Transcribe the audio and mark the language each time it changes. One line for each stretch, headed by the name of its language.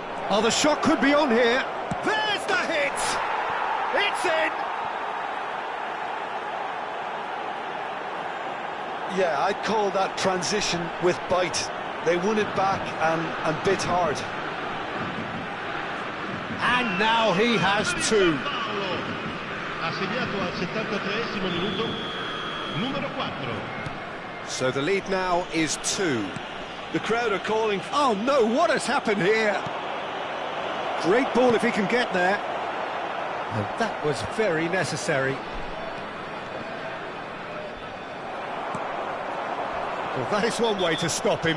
English: Oh, the shot could be on here. There's the hit! It's in! Yeah, I'd call that transition with bite. They won it back and bit hard. And now he has 2.
Italian: Ha segnato al 73esimo minuto, numero 4.
English: So the lead now is 2. The crowd are calling. Oh no, what has happened here? Great ball if he can get there. And that was very necessary. Well, that is one way to stop him.